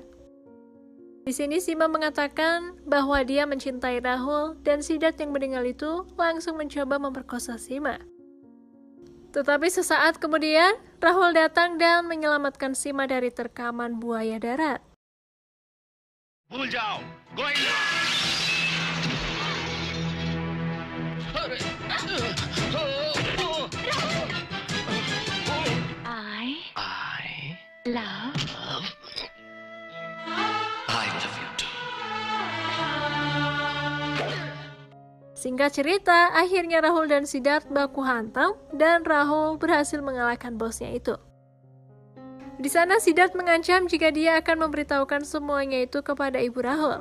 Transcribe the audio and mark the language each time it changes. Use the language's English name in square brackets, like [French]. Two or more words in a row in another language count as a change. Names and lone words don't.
[Indonesian] Di sini Sima mengatakan bahwa dia mencintai Rahul dan Siddharth yang mendengar itu langsung mencoba memperkosa Sima. Tetapi sesaat kemudian, Rahul datang dan menyelamatkan Sima dari terkaman buaya darat. [Hindi] भूल जाओ going [English] I love [Indonesian] Singkat cerita, akhirnya Rahul dan Siddharth baku hantam dan Rahul berhasil mengalahkan bosnya itu. Di sana Siddharth mengancam jika dia akan memberitahukan semuanya itu kepada ibu Rahul.